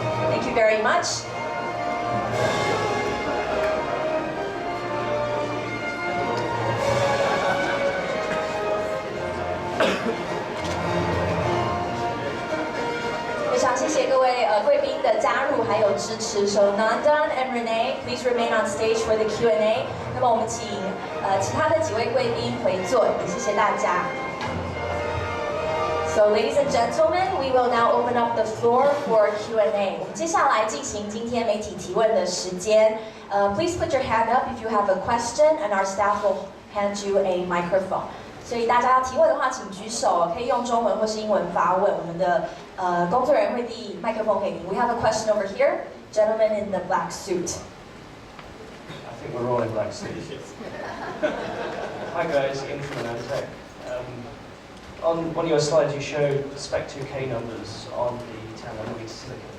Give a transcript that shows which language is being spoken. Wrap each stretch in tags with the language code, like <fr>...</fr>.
<en>Thank you very much.</en> <zh>非常谢谢各位贵宾的加入还有支持。</zh> <en>So Nandan and Renee, please remain on stage for the Q&A.</en> <zh>那么我们请其他的几位贵宾回座，也谢谢大家。</zh> <en>So ladies and gentlemen, we will now open up the floor for Q&A.</en> <zh>我们接下来进行今天媒体提问的时间。</zh> <en>Please put your hand up if you have a question, and our staff will hand you a microphone.</en> <zh>所以大家要提问的话，请举手，可以用中文或是英文发问。我们的工作人员会递麦克风给您。</zh> <en>We have a question over here, gentleman in the black suit. I think we're all in black suits. Hi guys, Ian from Anteprima. On one of your slides, you showed Spec 2K numbers on the 10 nanometer silicon.</en>